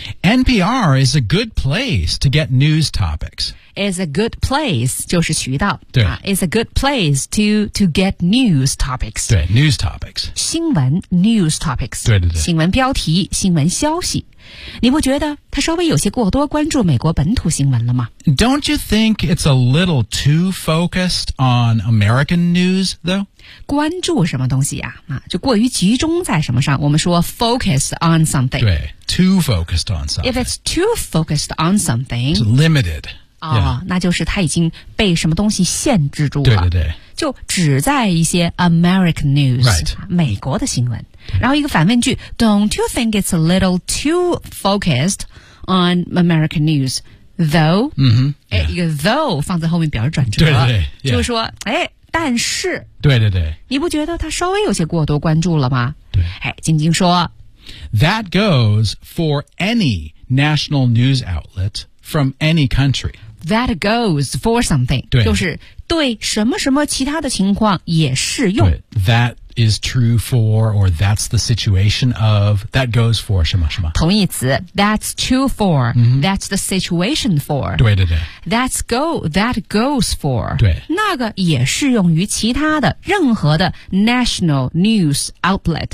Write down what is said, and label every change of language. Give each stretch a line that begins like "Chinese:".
English: NPR is a good place to get news topics is a good place
Chinese: 就是渠道对、
English: is a good place to get news topics 对 news topics 新闻 news topics
Chinese: 对对对新闻标题新闻消息你不觉得他稍微有些过多关注美国本土新闻了吗
English: Don't you think it's a little too focused on American news, though?
Chinese: 关注什么东西啊？就过于集中在什么上我们说
English: focus on something 对 too focused on something If it's too focused on something It's limited、yeah.
Chinese: 那就是他已经被什么东西限制住了对对对就只在一些 American news、
English: right.
Chinese: 美国的新闻然后一个反问句
English: Don't you think it's a little too focused on American news though、 yeah.
Chinese: 一个 though 放在后面表示转折对对对、yeah. 就是说哎，但是对对对你不觉得他稍微有些过多关注了吗对、哎、晶晶说
English: That goes for any national news outlet from any country That goes for something.
Chinese: 对就是对什么什么其他的情况也适用。
English: That is true for, or that's the situation of, that goes for
Chinese: 什么什么。
English: 同义词 that's true for,、that's the situation for.
Chinese: 对对对。
English: That's go, that goes for.
Chinese: 对。那个也适用于其他的任何的
English: national news outlet.